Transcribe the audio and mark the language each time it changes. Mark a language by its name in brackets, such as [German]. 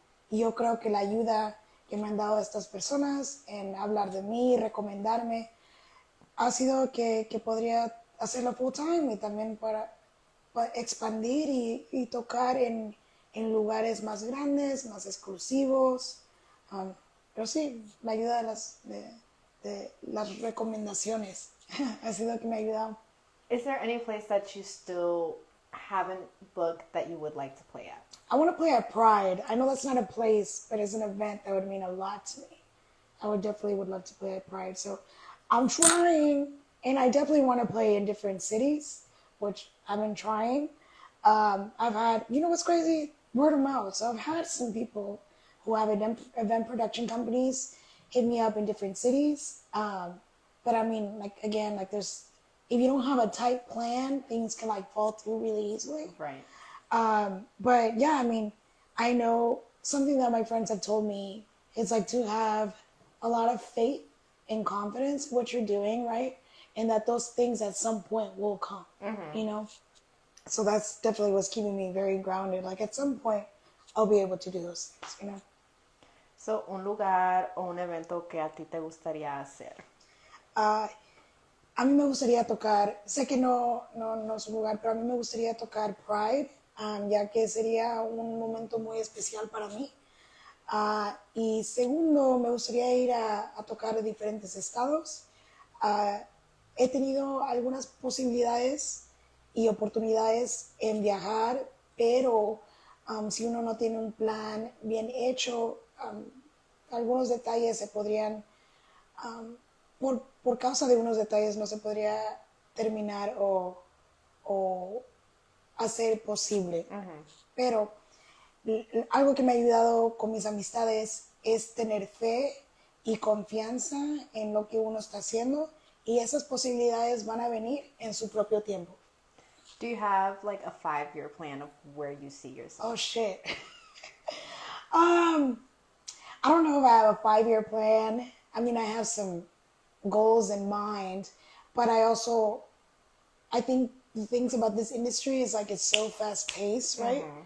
[Spanish] Y yo creo que la ayuda que me han dado estas personas en hablar de mí, recomendarme, ha sido que podría hacerlo [English] full time, [Spanish] y también para expandir y tocar en lugares más grandes, más exclusivos. Pero sí, la ayuda de las recomendaciones ha sido que me ha ayudado. [English] Is there any place that you still haven't booked that you would like to play at? I want to play at Pride. I know that's not a place, but it's an event that would mean a lot to me. I would love to play at Pride. So I'm trying, and I definitely want to play in different cities, which I've been trying. I've had, what's crazy? Word of mouth. So I've had some people who have event production companies hit me up in different cities. But I mean, like, again, like if you don't have a tight plan, things can like fall through really easily. Right. But yeah, I mean, I know something that my friends have told me is like to have a lot of faith and confidence in what you're doing, right? And that those things at some point will come, So that's definitely what's keeping me very grounded. Like at some point, I'll be able to do those things, [Spanish] So, un lugar o un evento que a ti te gustaría hacer. A mí me gustaría tocar, sé que no es un lugar, pero a mí me gustaría tocar Pride, ya que sería un momento muy especial para mí. Y segundo, me gustaría ir a tocar en diferentes estados. He tenido algunas posibilidades y oportunidades en viajar, pero si uno no tiene un plan bien hecho, algunos detalles se podrían, por causa de unos detalles no se podría terminar o hacer posible. Pero algo que me ha ayudado con mis amistades es tener fe y confianza en lo que uno está haciendo, y esas posibilidades van a venir en su propio tiempo. [English] Do you have like a 5-year plan of where you see yourself? Oh shit. I don't know if I have a 5-year plan. I mean, I have some goals in mind, but I think the things about this industry is like it's so fast paced, right?